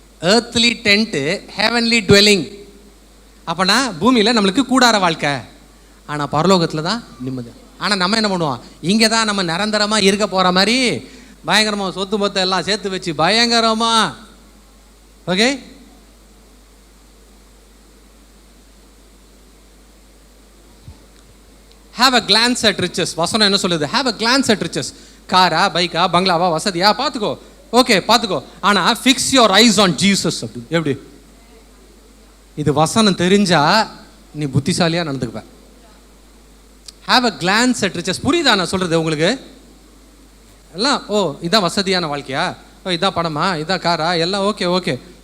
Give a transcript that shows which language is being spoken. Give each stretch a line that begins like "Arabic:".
English: earthly tent, heavenly dwelling.
Tamil: அப்பனா பூமியில் நம்மளுக்கு கூடார வாழ்க்கை, ஆனால் பரலோகத்தில் தான் நிம்மதி. ஆனால் நம்ம என்ன பண்ணுவோம்? இங்கே தான் நம்ம நிரந்தரமாக இருக்க போகிற மாதிரி பயங்கரமாக சொத்து மொத்தம் எல்லாம் சேர்த்து வச்சு பயங்கரமாக.
English: Okay, have a glance at riches.
Tamil: வசனம் என்ன சொல்லுது?
English: have a glance at riches.
Tamil: காரா, பைக்கா, பங்களாவா, வசதியா பார்த்துக்கோ, ஓகே பார்த்துக்கோ, ஆனால்
English: Fix your eyes on Jesus.
Tamil: அப்படி எப்படி? இது வசனம் தெரிஞ்சா நீ புத்திசாலியாக நடந்துக்குவ.
English: have a glance at riches.
Tamil: புரியுதா நான் சொல்கிறது உங்களுக்கு? எல்லாம் ஓ இதான் வசதியான வாழ்க்கையா, ஓ இதான் பணமா, இதான் காரா, எல்லாம் ஓகே ஓகே.